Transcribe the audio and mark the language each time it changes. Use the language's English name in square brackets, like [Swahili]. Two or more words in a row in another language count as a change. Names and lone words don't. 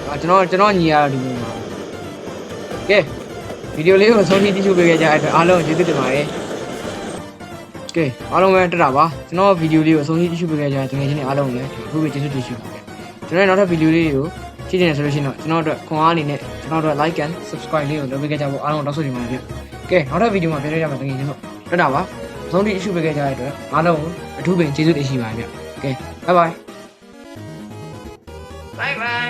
[Burmese] ကျွန်တော်ညီရဒီလိုပါကဲဗီဒီယိုလေးကိုဆုံးဖြတ်ကြည့်ရှုပေးခဲ့ကြတဲ့အတွက်အားလုံးကျေးဇူးတင်ပါတယ်ကဲအားလုံးပဲတက်တာပါကျွန်တော်ဗီဒီယိုလေးကိုဆုံးဖြတ်ကြည့်ရှုပေးခဲ့ကြတဲ့တကယ်ချင်းအားလုံးလည်းအခုပဲကျေးဇူးတင်ရှိပါတယ်ကျွန်တော်နောက်ထပ်ဗီဒီယိုလေးတွေကိုကြည့်နေဆိုလို့ရှိရင်တော့ကျွန်တော်တို့ခွန်အားအနေနဲ့ကျွန်တော်တို့ [English] like and subscribe [Burmese] လေးကိုလုပ်ပေးခဲ့ကြဖို့အားလုံးတောင်းဆိုချင်ပါတယ်ဗျကဲနောက်ထပ်ဗီဒီယိုမှာပြန်တွေ့ကြမှာတကယ်ချင်းတော့တက်တာပါဆုံးဖြတ်ကြည့်ရှုပေးခဲ့ကြတဲ့အတွက်အားလုံးအထူးပင်ကျေးဇူးတင်ရှိပါတယ်ဗျကဲ [English] bye bye bye bye